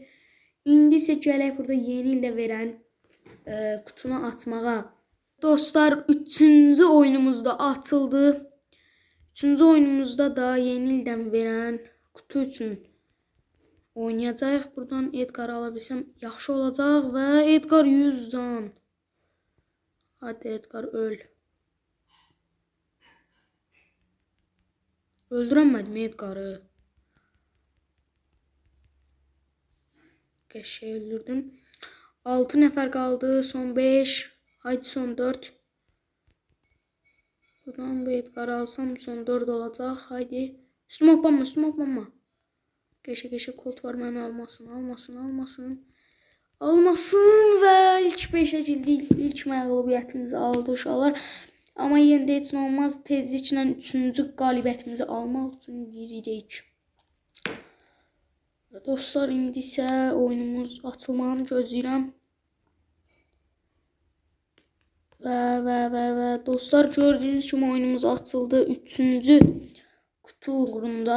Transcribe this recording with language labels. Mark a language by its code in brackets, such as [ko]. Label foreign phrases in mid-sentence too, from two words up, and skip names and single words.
[az] İndi isə gələk burada yeni ildə verən kutunu açmağa. Dostlar 3-cü oyunumuzda açıldı. 3-cü oyunumuzda da yeni ildən verən kutu üçün oynayacağıq. Buradan Edgar alabilsəm yaxşı olacaq və Edgar 100 can. [tr] Hadi Edgar öl. Öldüremedim Edgar'ı. Keşke öldürdüm. 6 nefer kaldı. Son 5. Haydi son 4. Buradan bu Edgar'ı alsam son 4 olacak. Haydi. Üstüme hoppanma. Keşke Colt var, beni almasın ve ilk 5'e girdik. [az] İlk məğlubiyyətimizi aldı uşaqlar. Ama yenə də heç nə olmaz. Tezliklə 3-cü qalibiyyətimizi almaq üçün giririk. Dostlar indi isə oyunumuz açılmağını gözləyirəm. Və dostlar gördüyünüz kimi oyunumuz açıldı 3-cü kutu uğrunda.